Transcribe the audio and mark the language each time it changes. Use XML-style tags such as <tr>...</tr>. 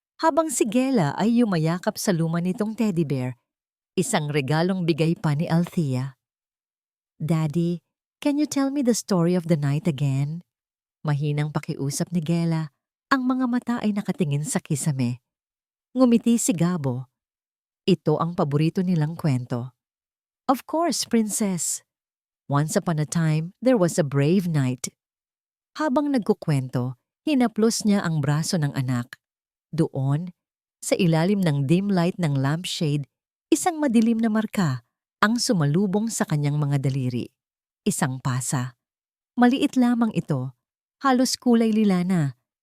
<tl>Habang si Gela ay yumayakap sa luma nitong teddy bear, isang regalong bigay pa ni Althea.</tl> <en>"Daddy, can you tell me the story of the night again?"</en> <tl>Mahinang pakiusap ni Gela, ang mga mata ay nakatingin sa kisame. Ngumiti si Gabo. Ito ang paborito nilang kwento.</tl> <en>"Of course, princess. Once upon a time, there was a brave knight."</en> <tl>Habang nagkukwento, hinaplos niya ang braso ng anak. Doon, sa ilalim ng dim light ng lampshade, isang madilim na marka ang sumalubong sa kanyang mga daliri. Isang pasa. Maliit lamang ito, halos kulay lila na.</tl>